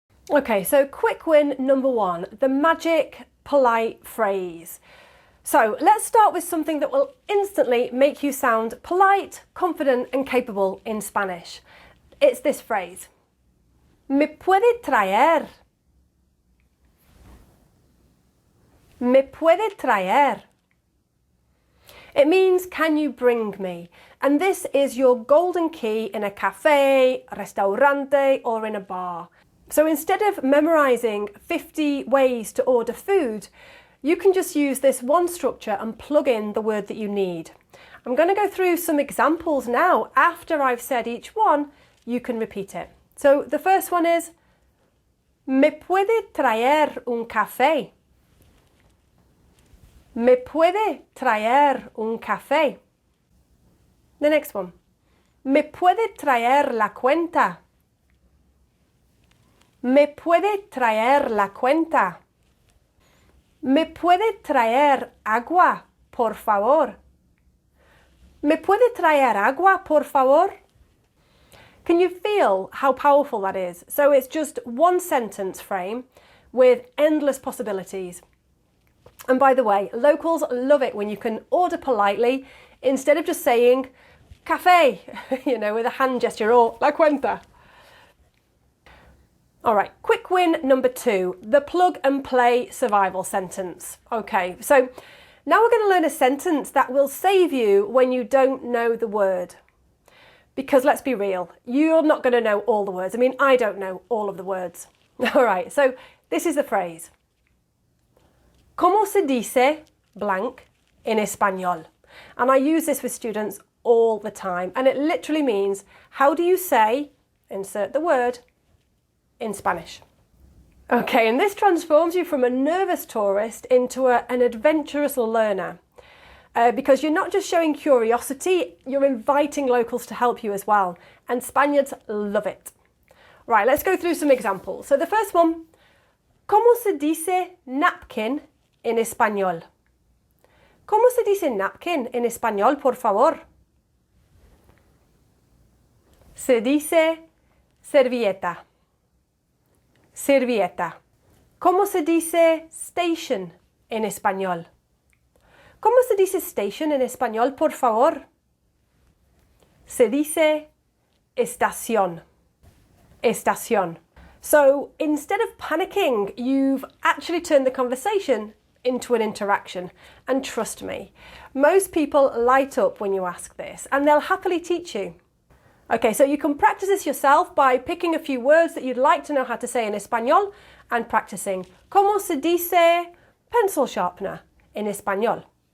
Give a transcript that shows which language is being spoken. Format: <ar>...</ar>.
<en>Okay, so quick win number 1, the magic polite phrase. So let's start with something that will instantly make you sound polite, confident and capable in Spanish. It's this phrase:</en> <es>¿Me puede traer? ¿Me puede traer?</es> <en>It means, can you bring me? And this is your golden key in a cafe, restaurante or in a bar. So instead of memorising 50 ways to order food, you can just use this one structure and plug in the word that you need. I'm going to go through some examples now. After I've said each one, you can repeat it. So the first one is,</en> <es>¿Me puede traer un café? ¿Me puede traer un café?</es> <en>The next one,</en> <es>¿Me puede traer la cuenta? ¿Me puede traer la cuenta? ¿Me puede traer agua, por favor? ¿Me puede traer agua, por favor?</es> <en>Can you feel how powerful that is? So it's just one sentence frame with endless possibilities. And by the way, locals love it when you can order politely instead of just saying café, with a hand gesture, or la cuenta. All right, quick win number 2, the plug and play survival sentence. Okay, so now we're going to learn a sentence that will save you when you don't know the word. Because let's be real, you're not going to know all the words. I mean, I don't know all of the words. All right, so this is the phrase.</en> <es>¿Cómo se dice blank en español?</es> <en>And I use this with students all the time. And it literally means, how do you say, insert the word, in Spanish? Okay, and this transforms you from a nervous tourist into an adventurous learner. Because you're not just showing curiosity, you're inviting locals to help you as well. And Spaniards love it. Right, let's go through some examples.</en> <es>So the first one, ¿Cómo se dice napkin en español? ¿Cómo se dice napkin en español, por favor? Se dice servilleta. Servilleta. ¿Cómo se dice station en español? ¿Cómo se dice station en español, por favor? Se dice estación. Estación.</es> <en>So instead of panicking, you've actually turned the conversation into an interaction. And trust me, most people light up when you ask this, and they'll happily teach you. Okay, so you can practice this yourself by picking a few words that you'd like to know how to say in español and practicing.</en> <es>¿Cómo se dice pencil sharpener en español?</es>